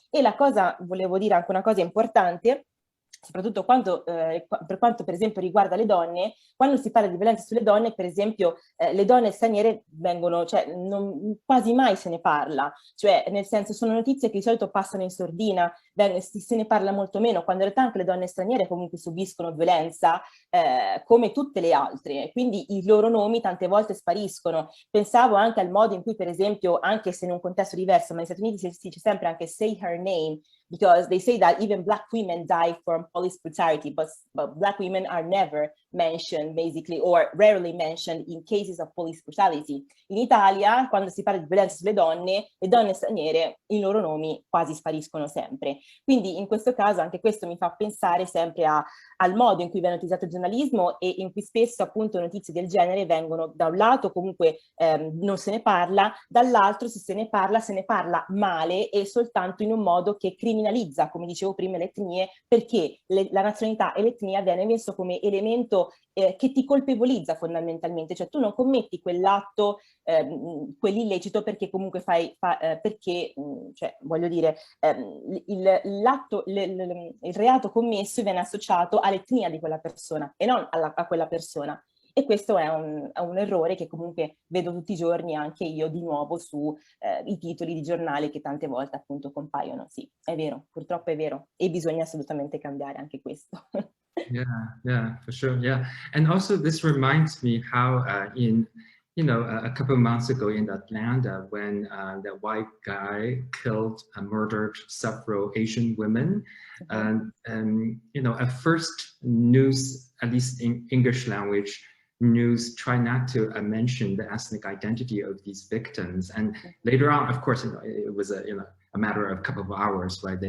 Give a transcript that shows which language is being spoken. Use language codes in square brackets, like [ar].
[it] E volevo dire anche una cosa importante, soprattutto per quanto per esempio riguarda le donne, quando si parla di violenza sulle donne, per esempio le donne straniere vengono, cioè quasi mai se ne parla, cioè nel senso sono notizie che di solito passano in sordina, se ne parla molto meno, quando in realtà anche le donne straniere comunque subiscono violenza come tutte le altre, quindi i loro nomi tante volte spariscono. Pensavo anche al modo in cui per esempio, anche se in un contesto diverso, ma negli Stati Uniti si dice sempre anche [en] say her name, because they say that even black women die from police brutality, but Black women are never mentioned, basically, or rarely mentioned in cases of police brutality. [it] In Italia, quando si parla di violenza sulle le donne straniere, i loro nomi quasi spariscono sempre. Quindi in questo caso anche questo mi fa pensare sempre al modo in cui viene utilizzato il giornalismo e in cui spesso appunto notizie del genere vengono da un lato comunque non se ne parla, dall'altro se ne parla male e soltanto in un modo che criminalizza, come dicevo prima, le etnie, perché la nazionalità e l'etnia viene messo come elemento che ti colpevolizza fondamentalmente, cioè tu non commetti quell'atto, quell'illecito perché comunque cioè voglio dire, il reato commesso viene associato all'etnia di quella persona e non a quella persona. E questo è un errore che comunque vedo tutti i giorni anche io di nuovo su i titoli di giornale che tante volte appunto compaiono. Sì, è vero, purtroppo è vero e bisogna assolutamente cambiare anche questo. [en] Yeah, for sure. Yeah, and also this reminds me how a couple of months ago in Atlanta, when that white guy killed and murdered several Asian women, and at first news, at least in English language news, try not to mention the ethnic identity of these victims, and later on, of course, it was a matter of a couple of hours, right?